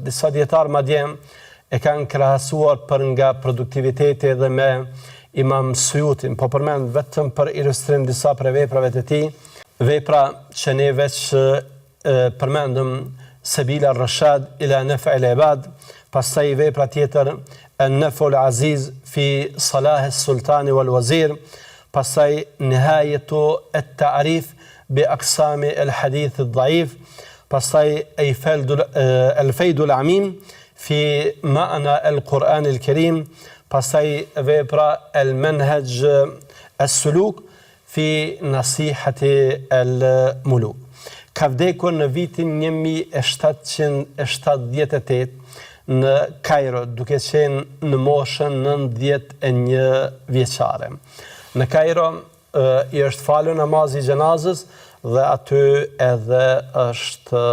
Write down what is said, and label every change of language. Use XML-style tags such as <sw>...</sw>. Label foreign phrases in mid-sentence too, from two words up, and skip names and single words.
<sq>Disa dietar madje e kanë krahasuar për nga produktiviteti edhe me Imam Suyutin, po përmend vetëm për ilustrim disa prej veprave të tij, vepra që ne veç përmendëm Sabila Rashad ila Naf'il Ibad, pastaj vepra tjetër An-Naf'ul Aziz fi Salah as-Sultani wal Wazir, pastaj Nihayatu at-Ta'rif bi aqsami al-Hadith ad-Da'if, pastaj Al-Fayd al-Amim fi ma'na al-Quran al-Karim, pastaj vepra Al-Manhaj as-Suluk fi Nasihati al-Muluk. Ka vdekur në vitin 1778 në Kairo, duke qenë në moshën 91 vjeçare. Në Kairo i është falur namazi i xhenazës dhe aty edhe është varrosur.</sq>